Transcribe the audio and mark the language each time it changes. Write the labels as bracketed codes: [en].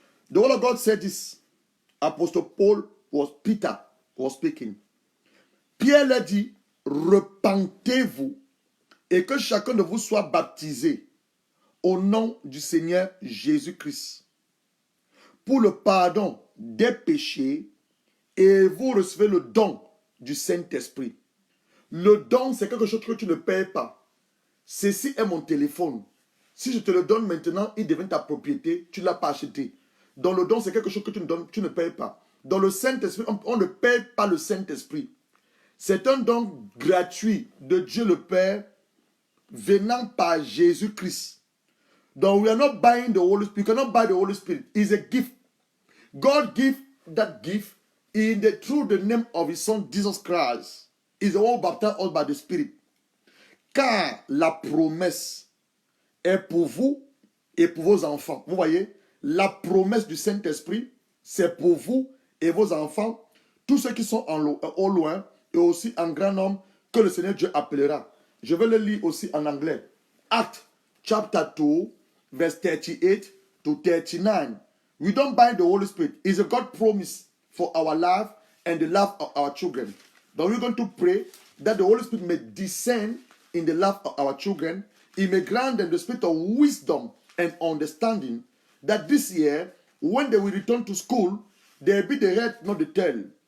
[en] The word of God said this. Apostle Peter was speaking. [fr] Pierre leur dit, repentez-vous et que chacun de vous soit baptisé au nom du Seigneur Jésus-Christ pour le pardon des péchés, et vous recevez le don du Saint-Esprit. Le don, c'est quelque chose que tu ne payes pas. Ceci est mon téléphone. Si je te le donne maintenant, il devient ta propriété, tu ne l'as pas acheté. Donc le don, c'est quelque chose que tu ne payes pas. Dans le Saint-Esprit, on ne paye pas le Saint-Esprit. C'est un don gratuit de Dieu le Père venant par Jésus-Christ. [en] Donc we are not buying the Holy Spirit. You cannot buy the Holy Spirit. It's a gift. God gives that gift through the name of His Son, Jesus Christ. Is the one baptized us by the Spirit. [fr] Car la promesse est pour vous et pour vos enfants. Vous voyez, la promesse du Saint-Esprit, c'est pour vous et vos enfants, tous ceux qui sont au loin et aussi en grand nombre que le Seigneur Dieu appellera. Je vais le lire aussi en anglais. [en] Acts chapter 2, verse 38 to 39. We don't buy the Holy Spirit. It's a God promise for our life and the life of our children. But we're going to pray that the Holy Spirit may descend in the life of our children. He may grant them the spirit of wisdom and understanding, that this year, when they will return to school, they will be the head, not the tail.